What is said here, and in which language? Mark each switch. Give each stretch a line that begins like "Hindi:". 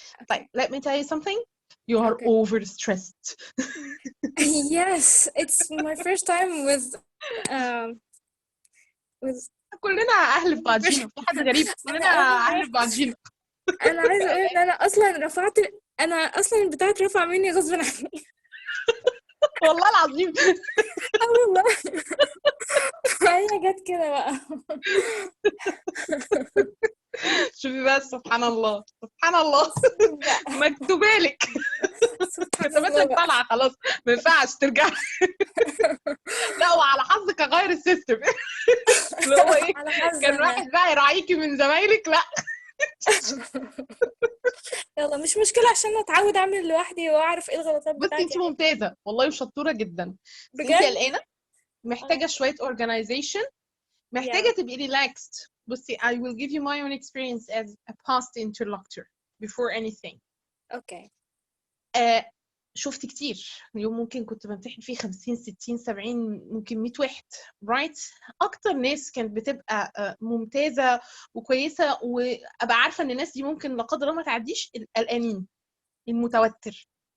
English: But let me tell you something. You are Okay. overstressed. Yes, it's my first time with
Arabic: كلنا اهل في بعضينا، في حد غريب، كلنا اهل في بعضينا. انا عايزه اقول ان انا اصلا البتاعه رفع مني غصب عني. والله العظيم. والله هي جت كده بقى. شوفي بس سبحان الله سبحان الله مكتوبه لك كتاباتك طالعه خلاص ما ينفعش ترجع. لا وعلى حظك اغير السيستم اللي هو ايه كان واحد بقى يراعيكي من زمايلك لا يلا مش مشكلة عشان اتعود اعمل لوحدي واعرف ايه الغلطات بصي بتاعتي. انت ممتازه والله وشطوره جدا. بس انت بجد؟ قلقانه محتاجه شويه organization محتاجه تبقي relaxed.
English: بصي I will give you my own experience as a past interlocutor before anything. Okay.
Arabic: شفت كتير يوم ممكن كنت بمتحن فيه 50 60 70 ممكن 100 واحد رايت. اكتر ناس كانت بتبقى ممتازه وكويسه وابقى عارفه ان الناس دي ممكن لا قدر الله ما تعديش القلقانين المتوتر.